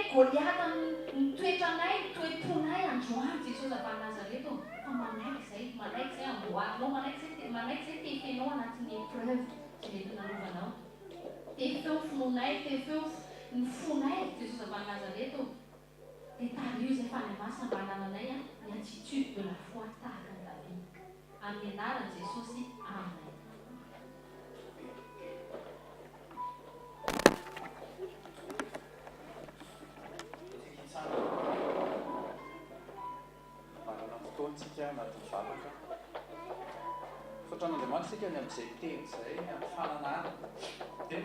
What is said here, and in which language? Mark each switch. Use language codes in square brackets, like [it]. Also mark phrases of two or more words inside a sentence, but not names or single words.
[mg] goliaty ny toetranay toetronay androany jesosy avy any Nazareto fa manaiky zay amboarinao manaiky zay tefenao anatin'ny épreuve zay mety nanovanao tefeo fononay tefeo ny fonay jesosy avy any Nazareto dia tario zay fa ny masina mba hanananay ny [fr] attitude de la foi [mg] tahaka ny David amin'ny anarany jesosy amen. Manana fotoantsika anatin'ny fanaka fotran'Andriamanitra sika ny amin'izay teny zay amin'ny fananana teny